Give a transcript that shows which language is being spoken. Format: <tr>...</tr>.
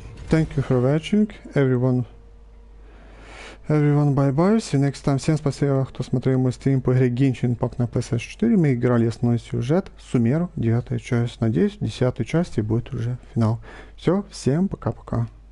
<en>Thank you for watching, everyone. Everyone, bye-bye. See you next time.</en> <ru>Всем спасибо, кто смотрел мой стрим по игре Genshin Impact на PS4. Мы играли основной сюжет Сумеру, 9-я часть. Надеюсь, в 10-й части будет уже финал. Все, всем пока-пока.</ru>